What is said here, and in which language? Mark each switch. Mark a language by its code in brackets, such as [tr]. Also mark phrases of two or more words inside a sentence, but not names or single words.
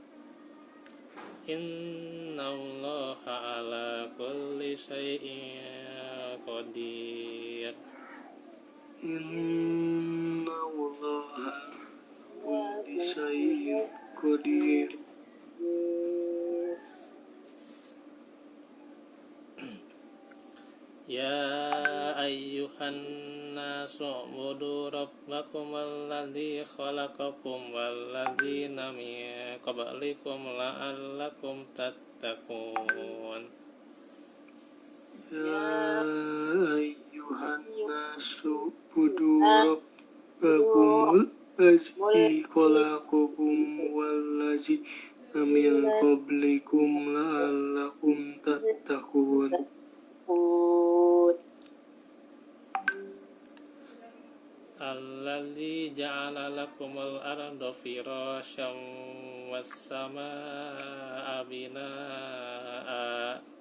[ar] إن الله على كل شيء قدير. إن الله كل شيء قدير. يا أيها الناس اعبدوا ربكم الذي خلقكم والذين من قبلكم لعلكم تتقون. يا أيها الناس بدوا ربكم الذي خلقكم والذين من قبلكم لعلكم تتقون. الذي جعل لكم الأرض فراشا والسماء بناء.